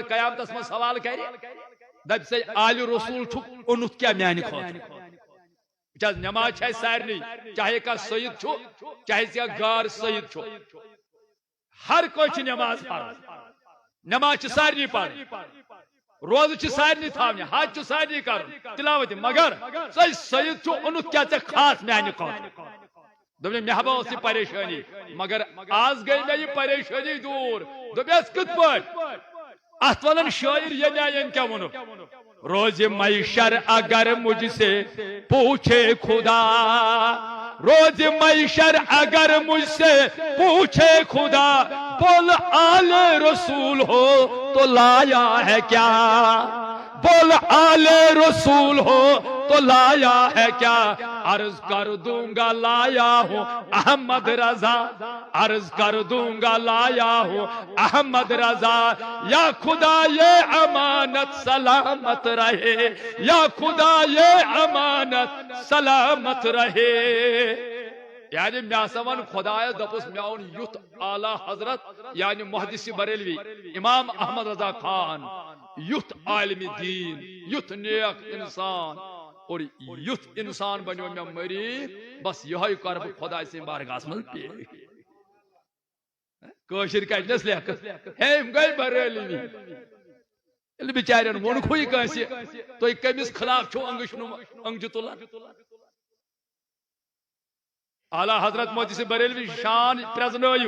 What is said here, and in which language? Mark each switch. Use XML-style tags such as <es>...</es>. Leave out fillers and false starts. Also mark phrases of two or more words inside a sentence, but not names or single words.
<ks>قیامتس منٛز سوال کرِ دپہِ سا آلہِ رسوٗل چھُکھ اوٚنُتھ کیٛاہ میانہِ خٲطرٕ تِکیٛازِ نٮ۪ماز چھِ اَسہِ سارنٕے چاہے کانٛہہ سید چھُ چاہے کانٛہہ غار سید چھُ ہر کٲنٛسہِ چھِ نٮ۪ماز فرض نٮ۪ماز چھِ سارنٕے پرٕنۍ روزٕ چھِ سارنٕے تھاونہِ حج چھُ سارنٕے کرُن تلاوت مگر سُے سید چھُ اوٚنُتھ کیٛاہ ژےٚ خاص میانہِ خٲطرٕ دوٚپمے مےٚ ہا ٲس یہِ پریشٲنی مگر آز گٔے مےٚ یہِ پریشٲنی دوٗر دوٚپیس کِتھ پٲٹھۍ اتھ ونان شٲعر ییٚمہِ آیہِ أمۍ کیٛاہ ووٚنُکھ</ks> <ur>روز معشر اگر مجھ سے پوچھے خدا روز معشر اگر مجھ سے پوچھے خدا بول آل رسول ہو تو لایا ہے کیا بول آل رسول ہو تو لایا ہے کیا عرض کر دوں گا لایا ہوں احمد رضا عرض کر دوں گا لایا ہوں احمد رضا یا خدا یہ امانت سلامت رہے یا خدا یہ امانت سلامت رہے</ur> <ks>یعنی مےٚ ہسا ون خۄدایس دوٚپُس مےٚ اوٚن یُتھ اعلیٰ حضرت یعنی محدث بریلوی امام احمد رضا خان یُتھ عالمِ دیٖن یُتھ نیک انسان اور یُتھ انسان بنیو مےٚ مٔریٖد بس یِہوٚے کرٕ بہٕ خۄداے سٕنٛدِ بارگاہس منٛز پیش کٲشِر کتنس لیکھٕ ہیٚمۍ گٔے بریلوی ییٚلہِ بِچارٮ۪ن ووٚنکھُے کٲنٛسہِ تُہۍ کٔمِس خلاف چھُو أنٛگجہِ تُلان اعلیٰ حضرت محدث بریلوی شان پرزنٲیِو</ks>